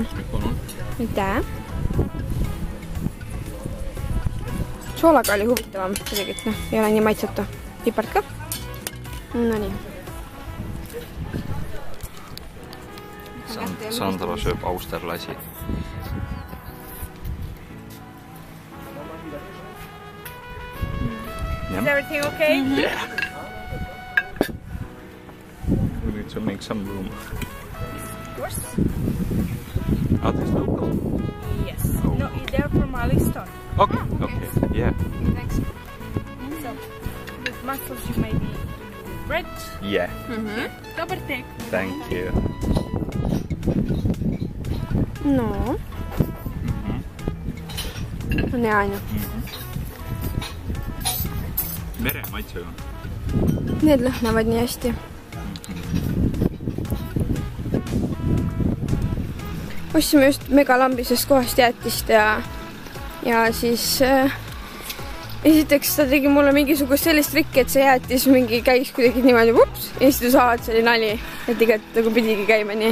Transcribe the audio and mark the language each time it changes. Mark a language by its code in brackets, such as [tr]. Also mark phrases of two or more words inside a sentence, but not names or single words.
[et] Aitäh. Soolaga oli huvitavam. Kuidagi, et ei ole nii maitsetu. Pipart ka. No nii. Sandra sööb austerlasi. [en] Is everything okay? Yeah. We need to make some room. Of course. Are they local? Yes. Oh. No, they're from Aliston. Okay, yeah. Thanks. So, with mussels you may be bread. Yeah. Double take. Thank you. No. [et] On hea ainu. Mere maitsega. Need lõhnavad nii hästi. Ostsime just megalambisest kohast jäätist ja siis esiteks ta tegi mulle mingisugust sellist trikki, et see jäätis mingi käis kuidagi niimoodi ups, ja siis ta saad, see oli nali, et tegelikult nagu pidigi käima nii.